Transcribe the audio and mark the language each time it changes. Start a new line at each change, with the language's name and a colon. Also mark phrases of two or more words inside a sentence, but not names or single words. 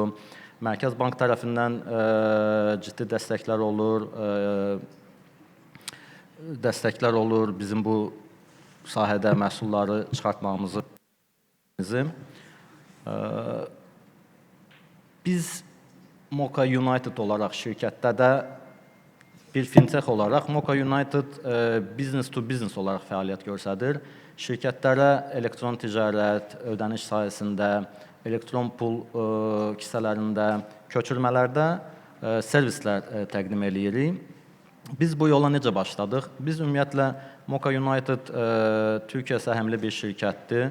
Azerbaijani: Mərkəz Bank tərəfindən ciddi dəstəklər olur bizim bu sahədə məhsulları çıxartmağımızı. Biz Moka United olaraq şirkətdə də bir fintech olaraq Moka United
English: business to business
Azerbaijani: olaraq fəaliyyət göstərir. Şirkətlərə elektron ticarət, ödəniş sahəsində, elektron pul kisələrində, köçürmələrdə servislər təqdim edirik. Biz bu yola necə başladıq? Biz ümumiyyətlə Moka United Türkiyə səhmli bir şirkətdir.